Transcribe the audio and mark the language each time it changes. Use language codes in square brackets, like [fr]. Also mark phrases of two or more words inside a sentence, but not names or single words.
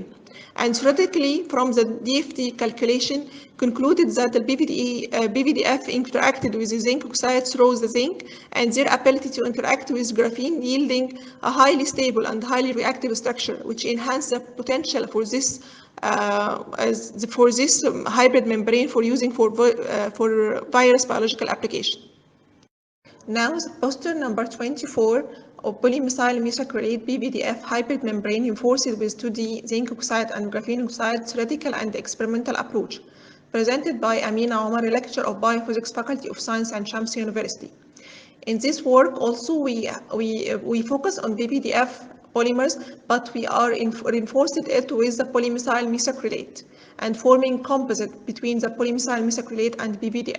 [en] And theoretically, from the DFT calculation, concluded that the PVDF interacted with the zinc oxide through the zinc, and their ability to interact with graphene, yielding a highly stable and highly reactive structure, which enhance the potential for this hybrid membrane for using for virus biological application. Now, the poster number 24 of polymethyl methacrylate PVDF hybrid membrane reinforced with 2D zinc oxide and graphene oxide theoretical and experimental approach, presented by Amina Omar, Lecturer of Biophysics, Faculty of Science and Shamsi University. In this work, also we focus on PVDF polymers, but we are reinforced it with the polymethyl methacrylate and forming composite between the polymethyl methacrylate and PVDF.